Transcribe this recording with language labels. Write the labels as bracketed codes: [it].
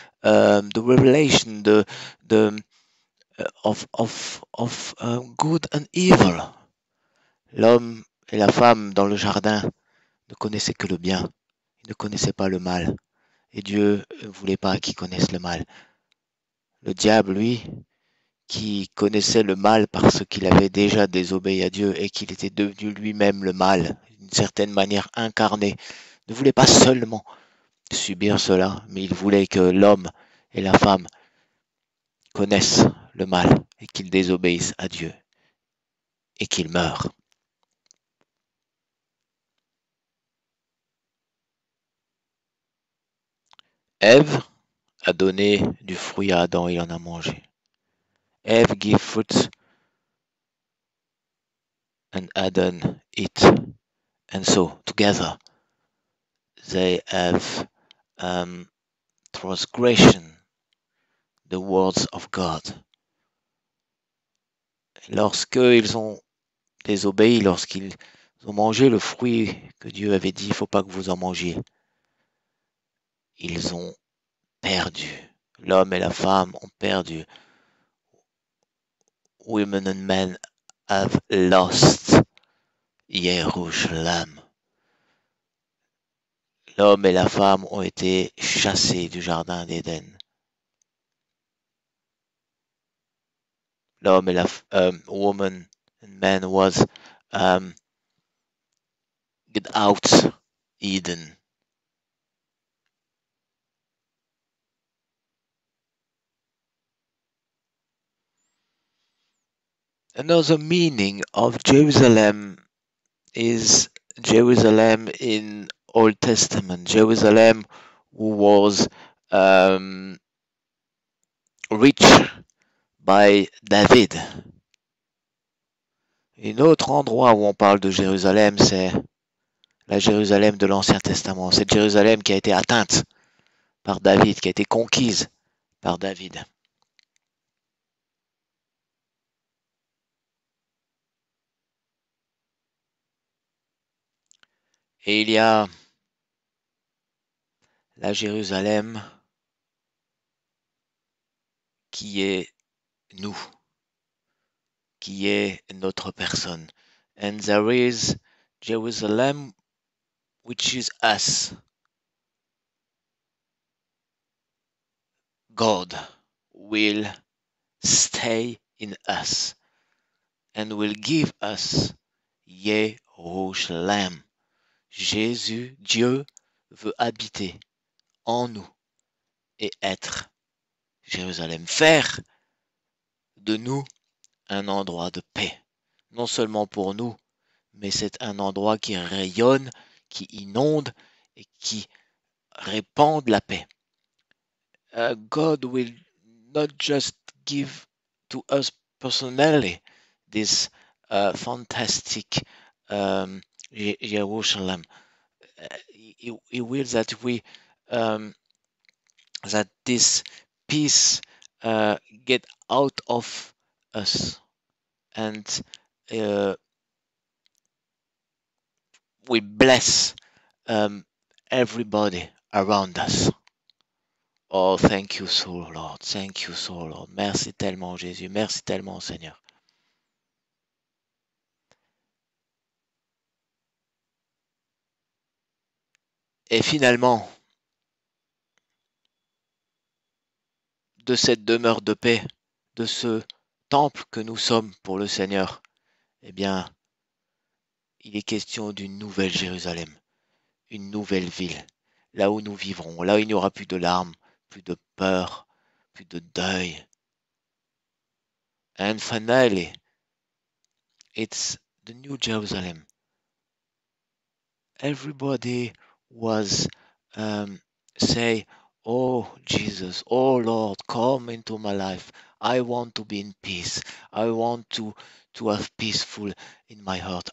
[en] The revelation, of good and evil. [fr] L'homme et la femme dans le jardin ne connaissaient que le bien, ils ne connaissaient pas le mal. Et Dieu ne voulait pas qu'ils connaissent le mal. Le diable, lui, qui connaissait le mal parce qu'il avait déjà désobéi à Dieu et qu'il était devenu lui-même le mal, d'une certaine manière incarné, ne voulait pas seulement subir cela, mais il voulait que l'homme et la femme connaissent le mal et qu'ils désobéissent à Dieu et qu'ils meurent. Ève a donné du fruit à Adam, il en a mangé. [en] Eve gave fruit and Adam eat. And so, together, they have transgression the words of God. [fr] Lorsqu'ils ont désobéi, lorsqu'ils ont mangé le fruit que Dieu avait dit, il ne faut pas que vous en mangiez, ils ont perdu. L'homme et la femme ont perdu. [en] Women and men have lost Yerushalayim. [fr] L'homme et la femme ont été chassés du jardin d'Éden. L'homme et la [en] woman and man was get out Eden. Another meaning of Jerusalem is Jerusalem in Old Testament. Jerusalem who was reached by David. [fr] Un autre endroit où on parle de Jérusalem, c'est la Jérusalem de l'Ancien Testament. Cette Jérusalem qui a été atteinte par David, qui a été conquise par David. Et il y a la Jérusalem qui est nous, qui est notre personne. [en] And there is Jerusalem which is us. God will stay in us and will give us Jérusalem. [fr] Jésus, Dieu, veut habiter en nous et être Jérusalem. Faire de nous un endroit de paix. Non seulement pour nous, mais c'est un endroit qui rayonne, qui inonde et qui répand la paix. [en] God will not just give to us personally this fantastic Jerusalem. He will that we that this peace get out of us and we bless everybody around us. Oh, thank you so, Lord. Thank you so, Lord. [fr] Merci tellement, Jésus. Merci tellement, Seigneur. Et finalement, de cette demeure de paix, de ce temple que nous sommes pour le Seigneur, eh bien, il est question d'une nouvelle Jérusalem, une nouvelle ville, là où nous vivrons, là où il n'y aura plus de larmes, plus de peur, plus de deuil. [en] And finally, it's the new Jerusalem. Everybody was say, "Oh Jesus, oh Lord, come into my life. I want to be in peace. I want to have peaceful in my heart.